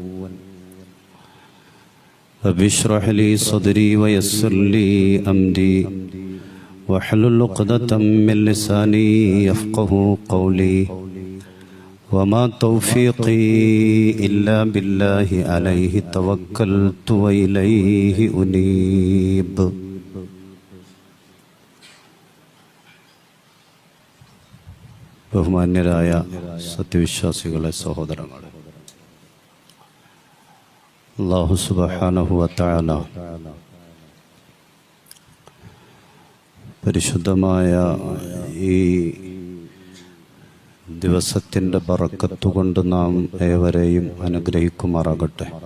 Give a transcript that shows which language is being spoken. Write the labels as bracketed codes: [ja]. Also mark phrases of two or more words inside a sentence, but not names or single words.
[ar] رب اشرح لي صدري ويسر لي أمري واحلل عقدة من لساني يفقهوا قولي وما توفيقي إلا بالله عليه توكلت وإليه أنيب. [ml] ബഹുമാന്യരായ സത്യവിശ്വാസികളെ, സഹോദരങ്ങളെ, അല്ലാഹു [ar] سبحانه وتعالى [ml] പരിശുദ്ധമായ ഈ ദിവസത്തിൻ്റെ ബറക്കത്ത് കൊണ്ട് നാം ഏവരെയും അനുഗ്രഹിക്കുമാറാകട്ടെ.